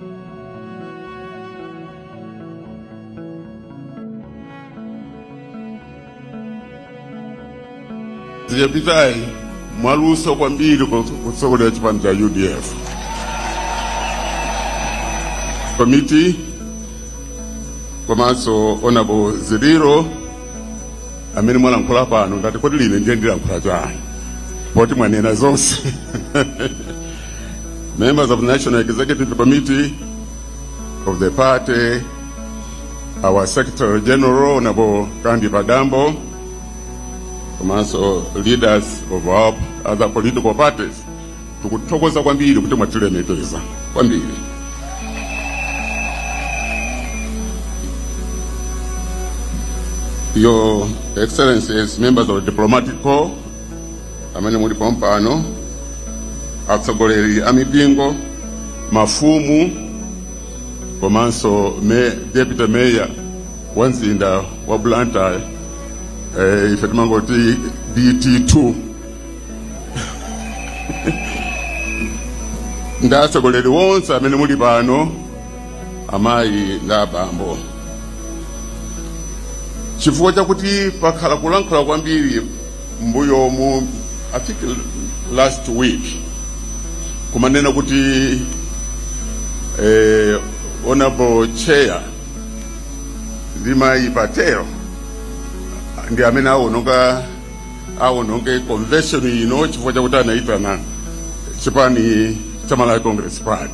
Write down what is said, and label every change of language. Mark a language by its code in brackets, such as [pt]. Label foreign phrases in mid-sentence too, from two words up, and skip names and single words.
[ny] ziyapitai mwaluso kwambiri kutsogolera chipani cha UDF committee komanso Honorable Ziriro amene mwalankhula pano ndati kodi line ndiye ndilankhula chani poti mwanena zonse [en] members of the National Executive Committee of the party, our Secretary General Honorable Kandi Padambo, komanso leaders of our other political parties [ny] tukuthokoza kwambiri kuti mwatilemekeza kwambiri. [en] Your Excellencies, members of the diplomatic corps, [ny] amene muli pompano, atsogoleri amipingo, mafumu, komanso Deputy Mayor wanzinda wa Blantyre, ife timangoti DT2. Ndatsogoleri wonse amene muli pano, amayi ndabambo. Chifukwa chakuti pakhala kulankhula kwambiri mbuyo mu [en] I think last week [ny] kumanena kuti Honorable Chair Limayi Patel ndi amene awononga convention ino chifukwa chakuti anaitana chipani cha Malawi Congress Party.